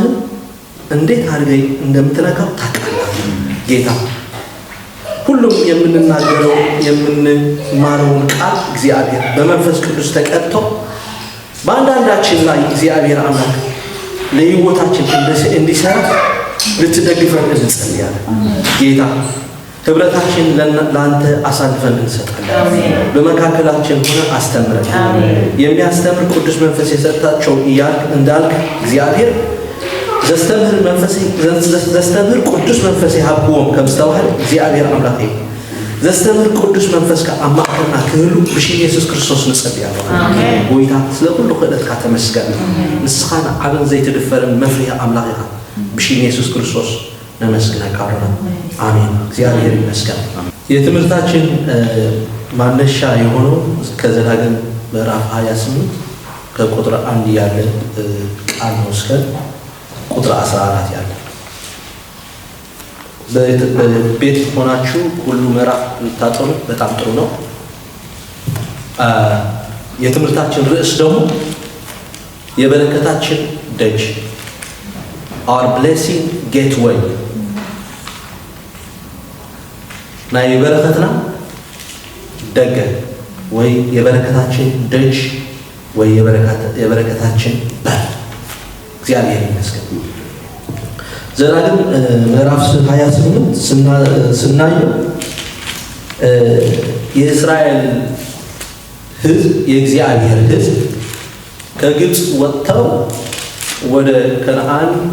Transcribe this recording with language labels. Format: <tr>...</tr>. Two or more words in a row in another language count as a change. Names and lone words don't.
<am>እንዴት አድርገህ እንደምትነካው ታውቃለህ ጌታ። ሁሉም የምንናገረው የምንማረውን ቃል እግዚአብሔር በመንፈስ ቅዱስ ተቀጥቶ በአንዳንዳችን ላይ እግዚአብሔር አምላክ ለሕይወታችን እንዲሰራ ልትደግፈን እንጸልያለን ጌታ። ህብረታችን ለአንተ አሳልፈን እንሰጣለን። በመካከላችን ሆነ አስተምረን። የሚያስተምር ቅዱስ መንፈስ የሰጣቸው እያልክ እንዳልክ እግዚአብሔር</am> <ti>ዘስተምህር ቅዱስ መንፈስ ሀብዎም ከምስተዋል እግዚአብሔር አምላክ ዘስተምህር ቅዱስ መንፈስ ከአማከና ክህሉ ብሽ ኢየሱስ ክርስቶስ ንጸልያለሁ። ጎይታ ስለ ሁሉ ክእለት ከተመስገን ንስኻን ዓለም ዘይትድፈርን መፍሪያ አምላክ ኢኻ ብሽ ኢየሱስ ክርስቶስ ነመስግነካለሁ።</ti> <am>አሜን። እግዚአብሔር ይመስገን። የትምህርታችን ማነሻ የሆነው ከዘዳግም ምዕራፍ 28 ከቁጥር 1 ያለ ቃል ነው እስከ ቁጥር 14 ያለ። በቤት ሆናችሁ ሁሉ ምዕራፍ ልታጠኑ በጣም ጥሩ ነው። የትምህርታችን ርዕስ ደግሞ የበረከታችን ደጅ</am> <en>our blessing gateway</en> <am>ናይ የበረከትና ደገ ወይ የበረከታችን ደጅ ወይ የበረከታችን በር እግዚአብሔር ይመስገን። ዘዳግም ምዕራፍ 28 ስናየው የእስራኤል ሕዝብ የእግዚአብሔር ሕዝብ ከግብፅ ወጥተው ወደ ከነዓን</am>